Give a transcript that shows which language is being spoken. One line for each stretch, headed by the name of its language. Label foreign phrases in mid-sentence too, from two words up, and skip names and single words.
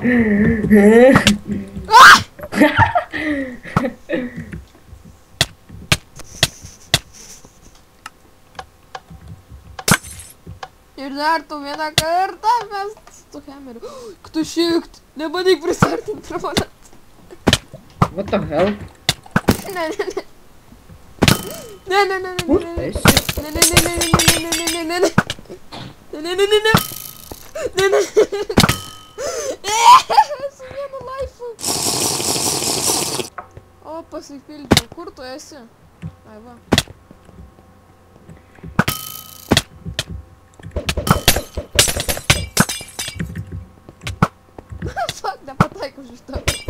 Lithuanian: Ir dar tu vieną kartą mes su tu hemeriu. Tu šikt, nebandyk prisartinti prie mane.
English: What the hell?
Lithuanian: Ne, ne, ne. Ne, ne, ne, ne, Kur ne, ne. esi? Ne, ne, ne, ne, ne, ne, ne, ne, ne, ne. Ne, ne, ne, ne, ne. Ne, ne. Su vienu laifu. O, pasipildžiau. Kur tu esi? Ai, va. Fuck, nepataikau iš to.